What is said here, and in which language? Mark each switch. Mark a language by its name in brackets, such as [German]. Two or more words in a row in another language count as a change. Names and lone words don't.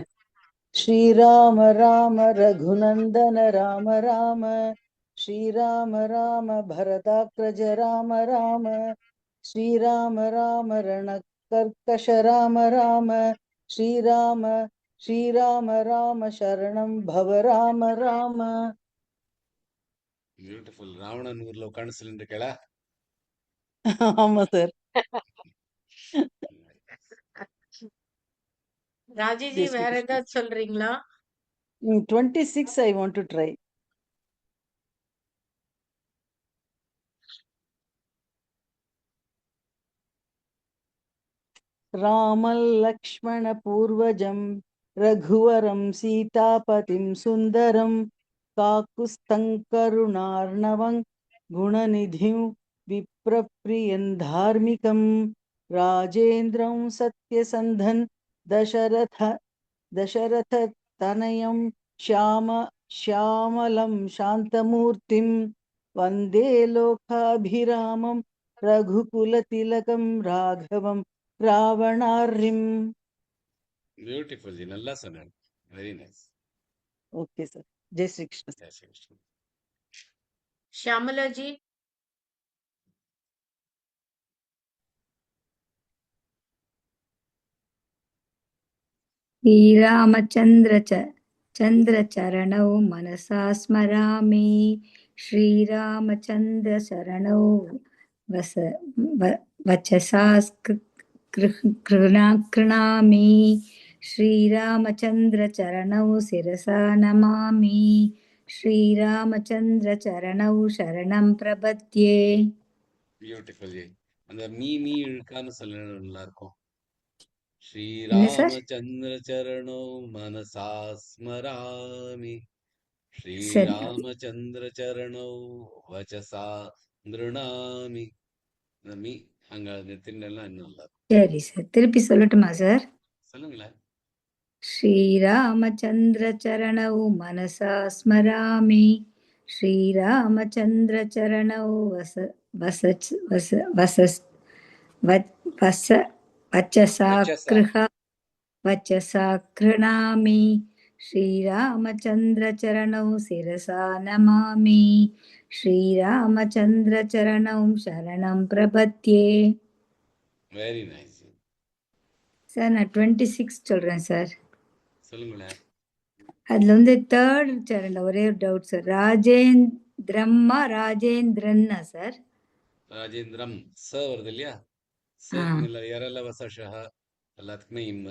[Sanskrit] श्रीराम राम रघुनन्दन राम राम श्रीराम राम भरताग्रज राम राम श्रीराम राम रणकर्कश राम राम श्रीराम श्रीराम राम शरणं भव राम राम. [Tamil] பியூட்டிஃபுல். ராவணன் ஊர்ல உட்காந்து சொல்லிட்டு இருக்கா? ஆமா சார். ராஜிஜி [Hindi] Jai Shri [Tamil] வேற Krishna. ஏதாவது சொல்றீங்களா? [English] 26 I want to try. [Sanskrit] रामं लक्ष्मणपूर्वजं रघुवरं सीतापतिं सुन्दरं काकुस्थं करुणार्णवं गुणनिधिं विप्रप्रियं धार्मिकं राजेन्द्रं सत्यसन्धं दशरथतनयं श्यामलं शान्तमूर्तिं वन्दे लोकाभिरामं रघुकुलतिलकं राघवं रावणार्यम्. [Tamil] பியூட்டிஃபுல் ஜி, நல்லா சொன்னாங்க. [English] very nice. [Tamil] ஓகே சார். [Hindi] जय श्री कृष्ण. जय श्री कृष्ण. [Tamil] ஷியாமலாஜி. [Sanskrit] चन्द्रचरणौ मनसा स्मरामि श्रीरामचन्द्रचरणौ वचसा कृणामि श्रीरामचन्द्रचरणौ शिरसा नमामि श्रीरामचन्द्रचरणौ शरणं प्रपद्ये. [Tamil] பியூட்டிஃபுல் ஜி. அந்த மீ இழுக்காம சொல்லணும், நல்லா இருக்கும். என்ன சார்? [Sanskrit] श्रीरामचन्द्र चरणौ मनसा स्मरामि [Tamil] சரி [Sanskrit] श्रीरामचन्द्र चरणौ वचसा गृणामि. [Tamil] இந்த மீ அங்க நிறுத்தினெல்லாம் இன்னும் நல்லா இருக்கும். சரி சார், திருப்பி சொல்லட்டுமா சார்? சொல்லுங்களேன். [Sanskrit] श्रीरामचन्द्रचरणौ मनसा स्मरामि श्रीरामचन्द्रचरणौ वचसा कृणामि श्रीरामचन्द्रचरणौ शिरसा नमामि श्रीरामचन्द्रचरणौ शरणं प्रपद्ये. [English] very nice. [Tamil] சார் நான் 26 சொல்றேன் சார். சொல்லுங்களேன். அதுல வந்து தேர்ட் சரணம் ஒரே ஒரு டவுட் சார். ராஜேந்திரன்னா சார்? ராஜேந்திரம் ச வருது இல்லையா? எரல வசஷஹ எல்லாத்துக்குமே இம்ம.